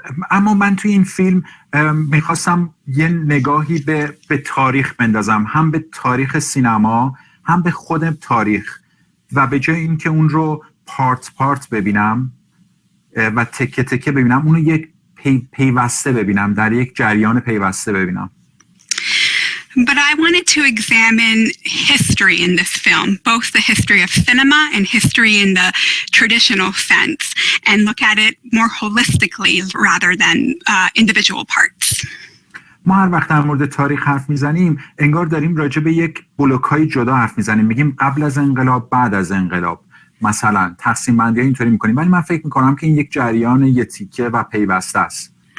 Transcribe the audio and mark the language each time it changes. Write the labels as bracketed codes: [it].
[fa] اما من توی این فیلم میخواستم یه نگاهی به تاریخ بندازم، هم به تاریخ سینما هم به خود تاریخ، و به جای اینکه اون رو پارت ببینم و تکه تکه ببینم، اونو یک پیوسته ببینم، در یک جریان پیوسته ببینم. [en] But I wanted to examine history in this film, both the history of cinema and history in the traditional sense, and look at it more holistically rather than individual parts. [fa] ما هر وقت در مورد تاریخ حرف میزنیم انگار داریم راجع به یک بلوک‌های جدا حرف میزنیم، میگیم قبل از انقلاب، بعد از انقلاب، مثلا تقسیم بندی اینطوری میکنیم، ولی من فکر میکنم که این یک جریان یه تیکه و پیوسته است.